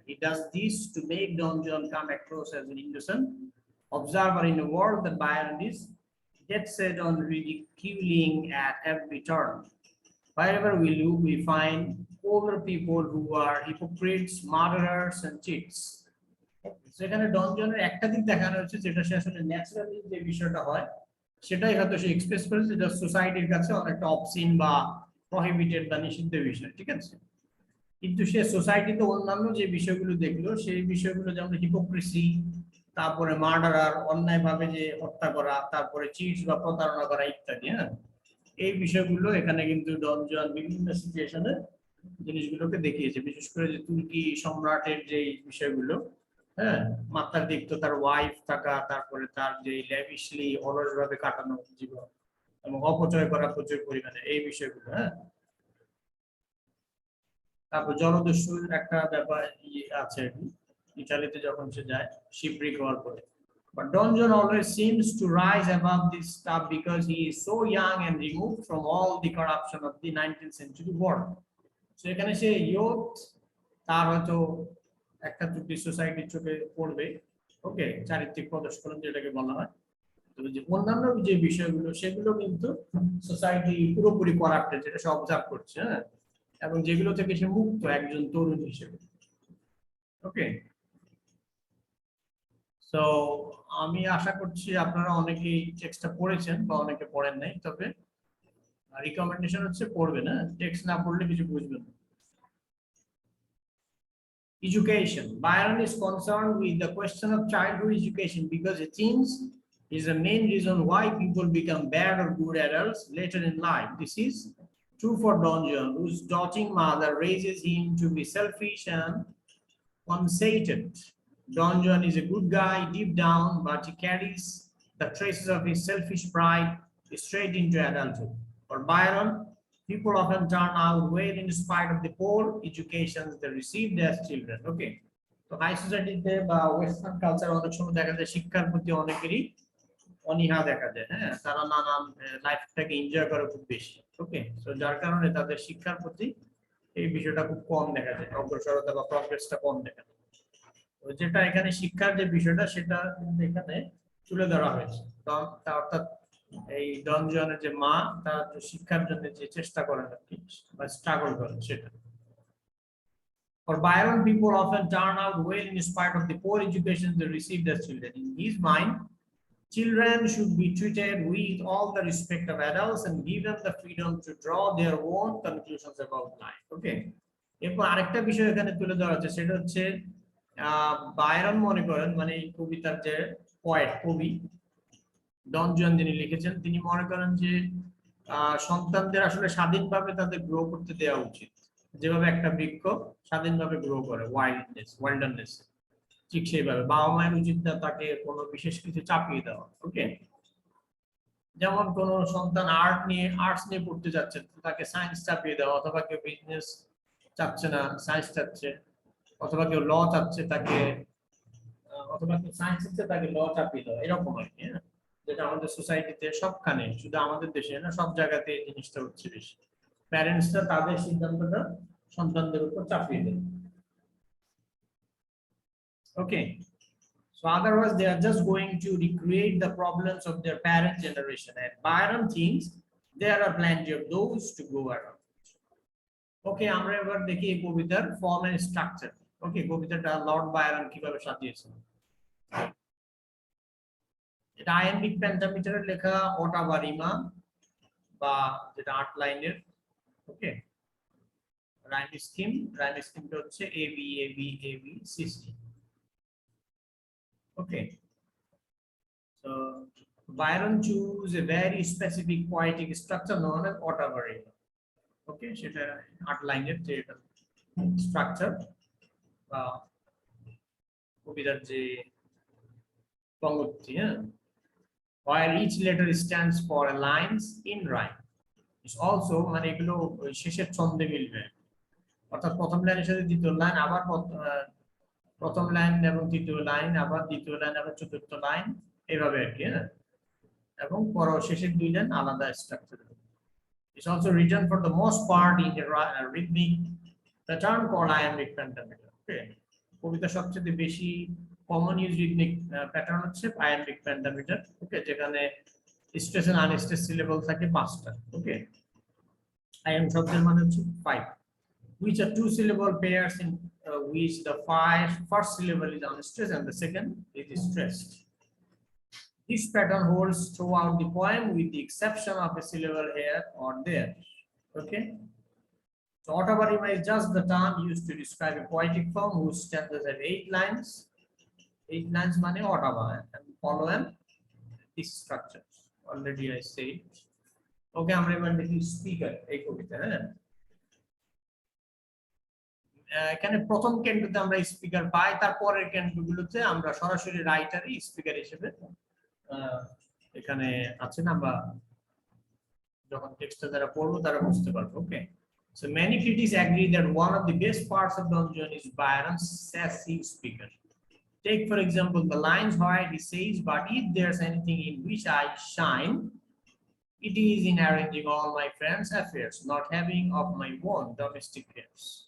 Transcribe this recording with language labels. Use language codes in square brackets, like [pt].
[en] He does this to make Don Juan come across as an innocent observer in a world that Byron is dead set on ridiculing at every turn. Wherever we look, we find older people who are hypocrites, murderers, and cheats. [bn] সেখানে ডন জনের একটা দিক দেখানো হচ্ছে যেটা সে আসলে naturally যে বিষয়টা হয় সেটাই হয়তো সে এক্সপ্রেস করেছে, যেটা সোসাইটির কাছে অনেকটা অবসিন বা প্রহিবিটেড বা নিষিদ্ধ বিষয়, ঠিক আছে। কিন্তু সে সোসাইটিতে অন্যান্য যে বিষয়গুলো দেখলো সেই বিষয়গুলো যেমন হিপোক্রেসি, তারপরে মার্ডারার, অন্যায়ভাবে যে হত্যা করা, তারপরে চিটস বা প্রতারণা করা ইত্যাদি, হ্যাঁ, এই বিষয়গুলো এখানে কিন্তু ডন জুয়ান বিভিন্ন সিচুয়েশনে জিনিসগুলোকে দেখিয়েছে। বিশেষ করে যে তুর্কি সম্রাটের যে বিষয়গুলো, হ্যাঁ, মাত্রাতিরিক্ত তার ওয়াইফ থাকা, তারপরে তার যে ল্যাভিশলি অলসভাবে কাটানো জীবন এবং অপচয় করা প্রচুর পরিমাণে, এই বিষয়গুলো, হ্যাঁ। তারপর জলদস্যুর একটা ব্যাপার আছে ইটালিতে যখন সে যায় শিপরিক হওয়ার পরে। [en] But Don Juan always seems to rise above this stuff because he is so young and removed from all the corruption of the 19th century world. [bn] So এখানে সে ইয়ুথ, তার হয়তো একটা ত্রুটি সোসাইটির চোখে পড়বে, ওকে, চারিত্রিক প্রদর্শন যেটাকে বলা হয়। তবে যে অন্যান্য যে বিষয়গুলো সেগুলো কিন্তু সোসাইটি পুরোপুরি করাপ্টেড, যেটা সে অবজার্ভ করছে, হ্যাঁ, এবং যেগুলো থেকে সে মুক্ত একজন তরুণ হিসেবে। ওকে, সো আমি আশা করছি আপনারা অনেকেই টেক্সটটা পড়েছেন বা অনেকে পড়েন নাই, তবে রিকমেন্ডেশন হচ্ছে পড়বেন, হ্যাঁ, টেক্সট না পড়লে কিছু বুঝবেন না। [en] Education. Byron is concerned with the question of childhood education because it seems is the main reason why people become bad or good adults later in life. This is true for Don Juan, whose doting mother raises him to be selfish and conceited. Don Juan is a good guy deep down, but he carries the traces of his selfish pride straight into adulthood. For Byron, people often turn out well in spite of the poor educations they received as children. [bn] Okay, তো high সোসাইটিতে বা western culture অনেক সময় দেখা যায় শিক্ষার প্রতি অনেকেরই অনীহা দেখা যায়, হ্যাঁ, তারা নানান লাইফটাকে এনজয় করে খুব বেশি। ওকে, তো যার কারণে তাদের শিক্ষার প্রতি এই বিষয়টা খুব কম দেখা যায়, অগ্রসরতা বা প্রগ্রেসটা কম দেখা যায়। তো যেটা এখানে শিক্ষার যে বিষয়টা সেটা কিন্তু এখানে তুলে ধরা হয়েছে। অর্থাৎ এই ডন জুয়ানের যে মা, তার শিক্ষার জন্য যে চেষ্টা করেন আর কি বা স্ট্রাগল করেন সেটা। [en] For Byron, people often turn out well in spite of the poor education they received as children. In his mind, children should be treated with all the respect of adults and given the freedom to draw their own conclusions about life. Okay. [bn] এরপর আরেকটা বিষয় এখানে তুলে ধরা হচ্ছে, সেটা হচ্ছে Byron মনে করেন, মানে এই কবিতার যে পয়েট, কবি ডন জুয়ান যিনি লিখেছেন, তিনি মনে করেন যে সন্তানদের আসলে স্বাধীনভাবে তাদের গ্রো করতে দেওয়া উচিত, যেভাবে একটা বৃক্ষ স্বাধীনভাবে গ্রো করে ওয়াইল্ডারনেস, ঠিক সেইভাবে বাবা মায়ের উচিত না তাকে কোনো বিশেষ কিছু চাপিয়ে দেওয়া। ওকে, যেমন কোন সন্তান আর্টস নিয়ে পড়তে যাচ্ছে, তাকে সায়েন্স চাপিয়ে দেওয়া, অথবা কেউ বিজনেস চাচ্ছে না সায়েন্স চাচ্ছে, অথবা কেউ ল চাচ্ছে তাকে, অথবা কেউ সায়েন্স চাচ্ছে তাকে ল চাপিয়ে দেওয়া, এরকম আর কি। যেটা আমাদের সোসাইটিতে সবখানে, শুধু আমাদের দেশে না, সব জায়গাতে এই জিনিসটা হচ্ছে বেশি। প্যারেন্টসরা তাদের সিদ্ধান্তটা সন্তানদের উপর চাপিয়ে দেয়। [en] Okay, so otherwise they are just going to recreate the problems of their parent generation, and Byron thinks there are plenty of those to go around. [bn] Okay, আমরা এবার দেখি এই কবিতার ফর্ম এন্ড স্ট্রাকচার। ওকে, কবিতাটা লর্ড বায়রন কিভাবে সাজিয়েছেন। এটা আইএমবিক পেন্টামিটারে লেখা ওটা বা রিমা, বা যেটা 8 লাইনের। ওকে, রাইম স্কিমটা হচ্ছে A B A B A B C C. [en] Okay, so Byron chose a very specific poetic structure known as autobody. Okay, [bn] সেটা 8 লাইনের যে স্ট্রাকচার বা কবিতার যে পংক্তি, [en] while each letter stands for a lines in rhyme. It's also [bn] মানে এগুলো শেষের ছন্দে মিলবে, অর্থাৎ প্রথম লাইনের সাথে দ্বিতীয় লাইন, আবার প্রথম লাইন এবং তৃতীয় লাইন, আবার দ্বিতীয় লাইন, আবার চতুর্থ লাইন, এইভাবে আর কি। এবং পর শেষের 2 লাইন আলাদা structure. [en] It's also written for the most part in the rhythmic pattern called iambic pentameter. [bn] Okay, কবিতা সবচেয়ে বেশি কমন ইউজ রিথমিক প্যাটার্ন হচ্ছে iambic pentameter। ওকে, যেখানে স্ট্রেস এন্ড আনস্ট্রেস সিলেবল থাকে 5টা। [en] okay, iam [bn] শব্দের মানে হচ্ছে [en] 5, which are 2 syllable pairs in which the first syllable is unstressed and the second is stressed. This pattern holds throughout the poem with the exception of a syllable here or there. Okay, so autobarima is just the term used to describe a poetic form whose stanzas have 8 lines. 8 lines mane autoba, and follow this structure. Already I said. [bn] Okay, আমরা এবার দেখি speaker এই কবিতা। এখানে প্রথম ক্যান্টোতে আমরা speaker পাই, তারপরের ক্যান্টোগুলোতে আমরা সরাসরি রাইটারই স্পিকার হিসেবে এখানে আছে না, বা যখন টেক্সটটা যারা পড়বো তারা বুঝতে পারবে। [en] Okay, so many critics agree that one of the best parts of Don Juan is Byron's sassy speaker. Take for example the lines where he says, "But if there's anything in which I shine, it is in arranging all my friends' affairs, not having of my own domestic cares."